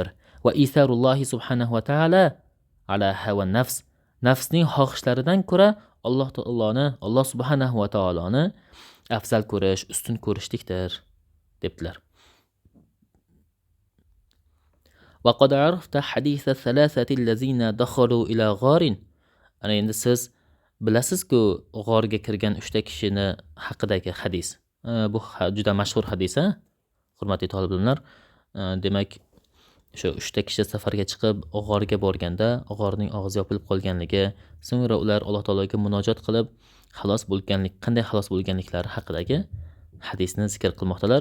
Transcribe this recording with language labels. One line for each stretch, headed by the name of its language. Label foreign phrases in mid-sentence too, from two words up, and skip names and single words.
Arabic: وإيثار الله سبحانه وتعالى على هوى النفس.
Uzbek: Nafsning xohishlaridan ko'ra Alloh subhanahu va taoloni afzal ko'rish, ustun ko'rishlikdir debdilar.
Arabic: وقد عرفت حديث الثلاثة الذين دخلوا إلى غار.
Uzbek: Ana endi siz bilasiz-ku g'orga kirgan 3 kishini haqidagi hadis. Bu juda mashhur hadis, hurmatli talab ilmlar. Demak, shu 3 kishi safarga chiqib g'orga borganda, g'orning og'zi yopilib qolganligi, so'ngra ular Alloh taologa munojat qilib qanday xalos bo'lganliklari haqidagi hadisni zikr qilmoqdalar.